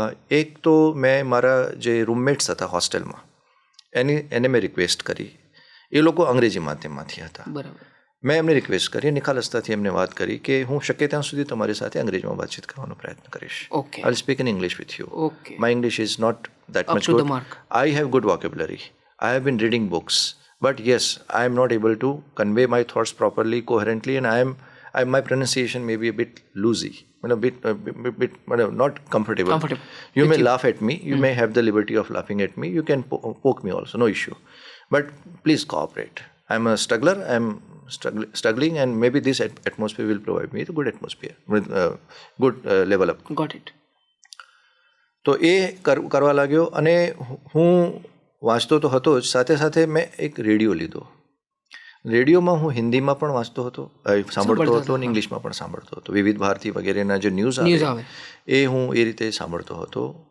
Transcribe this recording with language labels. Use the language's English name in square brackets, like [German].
[Gujarati] એક તો મેં મારા જે રૂમમેટ્સ હતા હોસ્ટેલમાં એને મેં રિક્વેસ્ટ કરી. એ લોકો અંગ્રેજી માધ્યમમાંથી હતા. બરાબર. મેં એમને રિક્વેસ્ટ કરી, નિખાલસતાથી એમને વાત કરી કે હું શક્ય ત્યાં સુધી તમારી સાથે અંગ્રેજીમાં વાતચીત કરવાનો પ્રયત્ન કરીશ. Okay. [English] I will speak in English with you. Okay. My English is not that much good. I have good vocabulary. I have been reading books. But yes, I am not able to convey my thoughts properly, coherently, and my pronunciation may be a bit loosey, a bit not comfortable. You may laugh at me. You may have the liberty of laughing at me. You can poke me also, no issue. But please cooperate. I am a struggler. I am struggling, and maybe this atmosphere will provide me a good atmosphere, with good level up. Got it. [Gujarati] તો એ કરવા લાગ્યો અને હું વાંચતો તો હતો જ, સાથે સાથે મેં એક રેડિયો લીધો. રેડિયોમાં હું હિન્દીમાં પણ વાંચતો હતો, સાંભળતો હતો અને ઇંગ્લિશમાં પણ સાંભળતો હતો. વિવિધ ભારતી વગેરેના જે ન્યૂઝ આવે એ હું એ રીતે સાંભળતો હતો.